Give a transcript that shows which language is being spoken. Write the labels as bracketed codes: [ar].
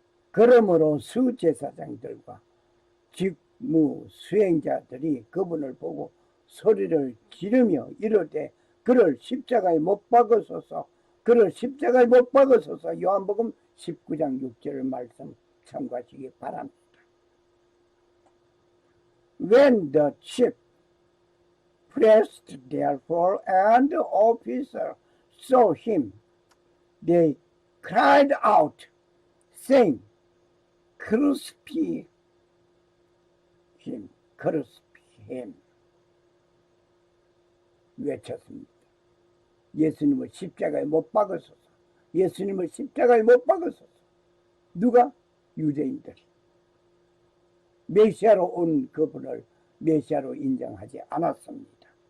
[ko] 그러므로 수제사장들과 직무 수행자들이 그분을 보고 소리를 지르며 이르되 그를 십자가에 못 박으소서, 그를 십자가에 못 박으소서. 요한복음 19장 6절 말씀 참고하시기 바랍니다. [en] When the chief priest therefore and the officer saw him, they cried out, saying, Crucify him, crucify him. [ko] 외쳤습니다. 예수님을 십자가에 못 박으소서. 예수님을 십자가에 못 박으소서. 누가? 유대인들. 메시아로 온 그분을 메시아로 인정하지 않았습니다.